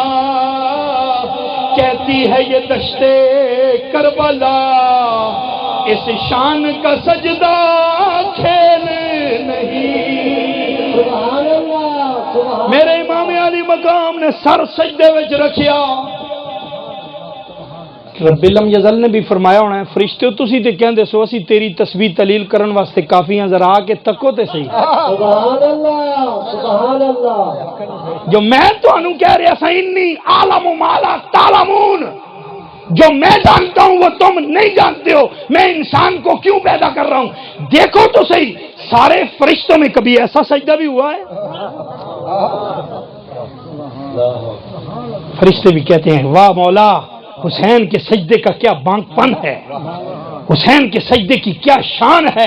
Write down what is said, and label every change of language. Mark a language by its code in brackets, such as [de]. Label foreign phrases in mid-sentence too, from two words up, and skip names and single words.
[ur] کہتی ہے یہ دشتے کربلا اس شان کا سجدہ کھیل نہیں. [ar] سبحان اللہ سبحان [pa] میرے امام علی مقام نے سر سجدے وچ رکھیا. رب لم یزل نے بھی فرمایا ہونا ہے فرشتے تسی تے کہندے سو اسی تیری تسبیح تلیل کرن واسطے کافی ہیں, ذرا آ کے تکو تے صحیح. [ar] سبحان اللہ سبحان اللہ. [pa] جو میں تانوں کہہ رہا سا [ar] انی عالم ما لا تعلمون, [ur] جو میں جانتا ہوں وہ تم نہیں جانتے ہو. میں انسان کو کیوں پیدا کر رہا ہوں دیکھو تو صحیح. سارے فرشتوں میں کبھی ایسا سجدہ بھی ہوا ہے؟ فرشتے بھی کہتے ہیں واہ مولا, حسین کے سجدے کا کیا بانک پن ہے, حسین کے سجدے کی کیا شان ہے.